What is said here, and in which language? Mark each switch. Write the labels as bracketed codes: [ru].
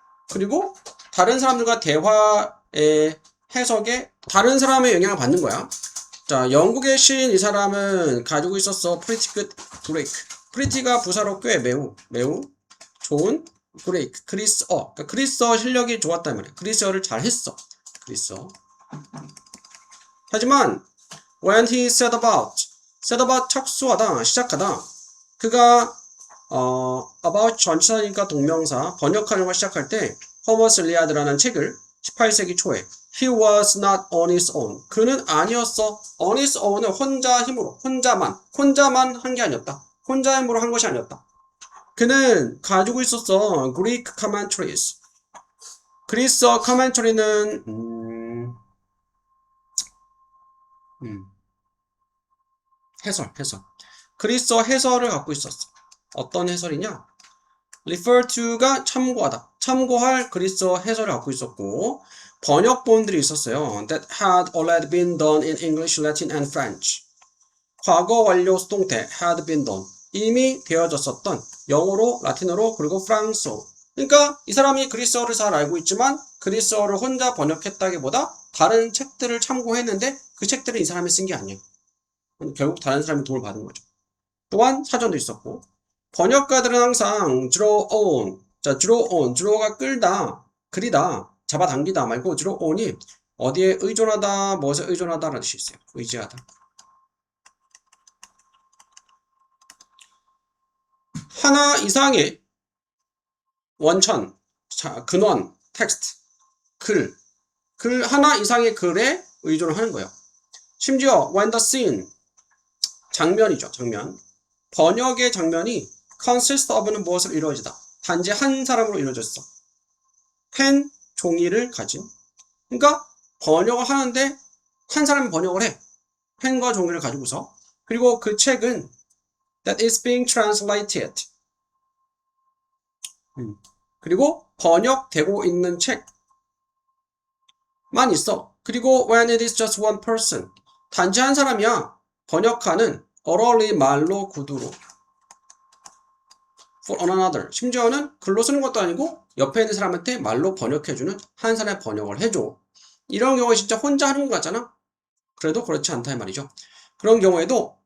[ko] 그리고 다른 사람들과 대화의 해석에 다른 사람의 영향을 받는 거야. 자, 영국의 시인 이 사람은 가지고 있었어. [en] pretty good Greek. [ko] pretty가 부사로 꽤 매우 좋은 Greek. 그리스어. 그러니까 그리스어 실력이 좋았단 말이야. 그리스어를 잘 했어. 그리스어. 하지만 [en] when he set about [ko] 착수하다, 시작하다. 그가 about 전치사니까 동명사, 번역하는 걸 시작할 때 호머스 일리아드라는 책을 18세기 초에 [en] he was not on his own. [ko] 그는 아니었어. [en] on his own [ko] 은 혼자 힘으로, 혼자만 한 게 아니었다. 혼자 힘으로 한 것이 아니었다. 그는 가지고 있었어. [en] Greek commentaries. [ko] 그리스어 commentary는 해설. 그리스어 해설을 갖고 있었어. 어떤 해설이냐? refer to가 참고하다. 참고할 그리스어 해설을 갖고 있었고, 번역본들이 있었어요. [en] that had already been done in English, Latin, and French. [ko] 과거 완료 수동태 [en] had been done. [ko] 이미 되어졌었던 영어로, 라틴어로, 그리고 프랑스어로. 그러니까 이 사람이 그리스어를 잘 알고 있지만 그리스어를 혼자 번역했다기보다 다른 책들을 참고했는데 그 책들은 이 사람이 쓴 게 아니에요. 결국 다른 사람의 도움을 받은 거죠. 또한 사전도 있었고, 번역가들은 항상 [en] draw on. [ko] 자, draw on. draw가 끌다, 그리다, 잡아당기다 말고 draw on이 어디에 의존하다, 무엇에 의존하다라는 뜻이 있어요. 의지하다. 하나 이상의 원천, 자, 근원, 텍스트, 글 하나 이상의 글에 의존을 하는 거예요. 심지어 [en] when the scene, [ko] 장면이죠. 장면. 번역의 장면이 [en] consist of [ko] 는 무엇을 이루어지다. 단지 한 사람으로 이루어졌어. 펜, 종이를 가진. 그러니까 번역을 하는데 한 사람이 번역을 해. 펜과 종이를 가지고서. 그리고 그 책은 [en] that is being translated. [ko] 그리고 번역되고 있는 책만 있어. 그리고 [en] when it is just one person. [ko] 단지 한 사람이야. 번역하는 orally 말로 구두로 [en] for another. [ko] 심지어는 글로 쓰는 것도 아니고 옆에 있는 사람한테 말로 번역해주는 한 사람의 번역을 해줘. 이런 경우에 진짜 혼자 하는 것 같잖아. 그래도 그렇지 않다 이 말이죠. 그런 경우에도